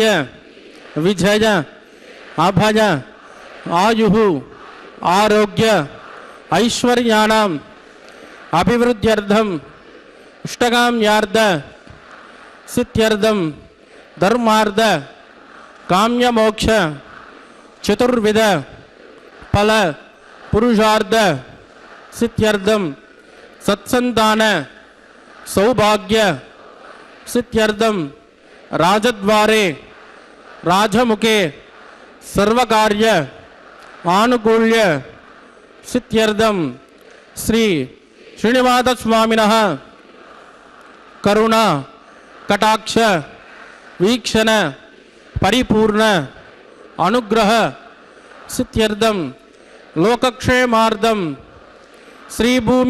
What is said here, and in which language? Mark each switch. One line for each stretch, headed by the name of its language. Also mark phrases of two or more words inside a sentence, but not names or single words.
Sanskrit: విజయ అభయ ఆయు ఆరోగ్య ఐశ్వర్యాణం అభివృద్ధ్యర్థం ఇష్టకామ్యార్థ సిద్ధ్యర్థం ధర్మార్థ కామ్యమోక్ష చతుర్విధ ఫల పురుషార్థ सिद्ध्यर्थम सत्संतान सौभाग्य सिद्ध्यर्थम राजद्वारे राजमुखे सर्वकार्य ఆనుకూల్య సిద్ధ్యర్థం శ్రీ శ్రీనివాస స్వామినః కరుణ కటాక్ష వీక్షణ పరిపూర్ణ అనుగ్రహ సిద్ధ్యర్థం లోకక్షేమార్థం శ్రీభూమి